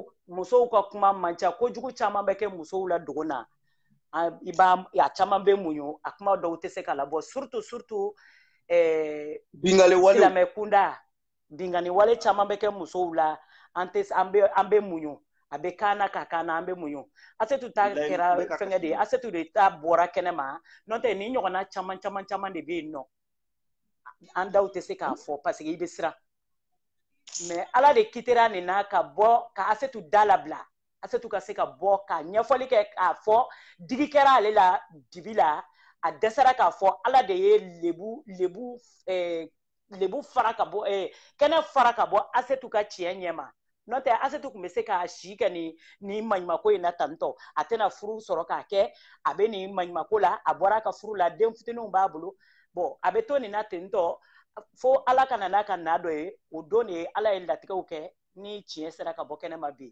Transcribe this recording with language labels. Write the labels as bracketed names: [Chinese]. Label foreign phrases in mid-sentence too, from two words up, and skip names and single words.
[Bambara] Musow ka kuma man ca kojugu caman bɛ kɛ musow la dogo na. A caman bɛ muɲu a kuma dɔw tɛ se ka labɔ surtout silamɛ kunda bingani wale caman bɛ kɛ musow la an bɛ muɲu a bɛ kaana ka kaana an bɛ muɲu. Asetu ta kɛra fɛngɛ de ye Asetu de ta bɔra kɛnɛ ma n'o tɛ ni ɲɔgɔnna caman de bɛ yen nɔ an daw tɛ se k'a fɔ [French] parce que [Bambara] i bɛ siran mais Ala de kitera nin na ka bɔ ka Asetu da labila. Asetu ka se ka bɔ ka ɲɛfɔli kɛ k'a fɔ digi kɛra ale la dibi la a dɛsɛra k'a fɔ Ala de ye lebu fara ka bɔ kɛnɛ fara ka bɔ Asetu ka tiɲɛ ɲɛma n'o tɛ Asetu tun bɛ se k'a si kɛ ni maɲumako in na tantɔ a tɛna furu sɔrɔ k'a kɛ a bɛ nin maɲumako la a bɔra a ka furu la den fitininw b'a bolo a bɛ to nin na tentɔ fo Ala ka na n'a ka na dɔ ye o don de ye Ala ye latigɛw kɛ ni tiɲɛ sera ka bɔ kɛnɛ ma bi.